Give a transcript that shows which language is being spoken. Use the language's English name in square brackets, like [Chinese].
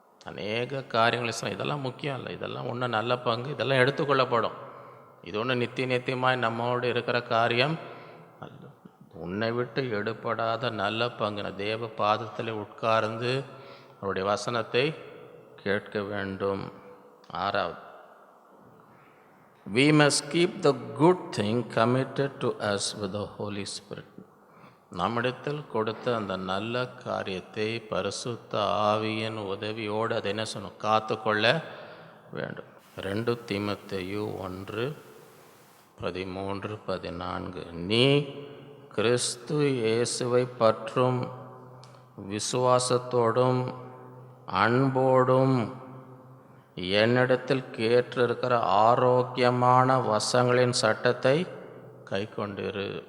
[Tamil] அநேக காரியங்கள் இதெல்லாம் முக்கியம் இல்லை, இதெல்லாம் ஒன்றும் நல்ல பங்கு, இதெல்லாம் எடுத்துக்கொள்ளப்படும். இது ஒன்று நித்தியமாய் நம்மோடு இருக்கிற காரியம் அல்ல. உன்னை விட்டு எடுபடாத நல்ல பங்குன தேவ பாதத்தில் உட்கார்ந்து அவருடைய வசனத்தை கேட்க வேண்டும். 6வது, [English] we must keep the good thing committed to us with the Holy Spirit. [Tamil] நம்மிடத்தில் கொடுத்த அந்த நல்ல காரியத்தை பரிசுத்த ஆவியின் உதவியோடு அதை என்ன சொன்னோம்? காத்து கொள்ள வேண்டும். 2 தீமோத்தேயு 1:13-14. நீ கிறிஸ்து இயேசுவை பற்றும் விசுவாசத்தோடும் அன்போடும் என்னிடத்தில் கேட்டிருக்கிற ஆரோக்கியமான வசங்களின் சட்டத்தை கை கொண்டிரு.